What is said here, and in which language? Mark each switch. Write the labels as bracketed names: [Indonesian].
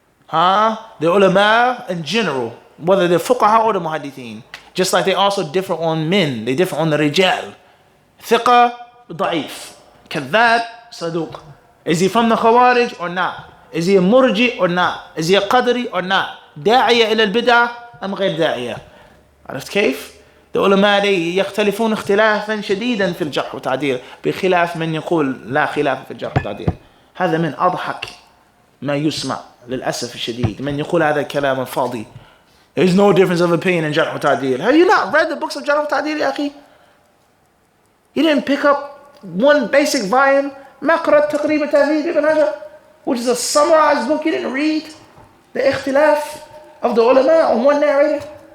[English] The ulama in general, whether they're fuqaha or the muhaddithin, just like they also differ on men, they differ on the rijal. Thiqa, da'if. Kadhab, saduq. Is he from the khawarij or not? Is he a murji or not? Is he a qadri or not? [Arabic] داعية إلى البدعة أم غير داعية؟ عرفت كيف؟ العلماء يختلفون اختلافا شديدا في الجرح والتعديل بخلاف من يقول لا خلاف في الجرح والتعديل. هذا من أضحك ما يسمع للأسف الشديد، من يقول هذا الكلام الفاضي. [English] There's no difference of opinion in جرح وتعديل. Have you not read the books of جرح وتعديل [Arabic] يا أخي? [English] You didn't pick up one basic volume, [Arabic] ما قرأت تقريب التهذيب ابن حجر, [English] which is a summarized book. You didn't read the اختلاف of the ulama on one narrator.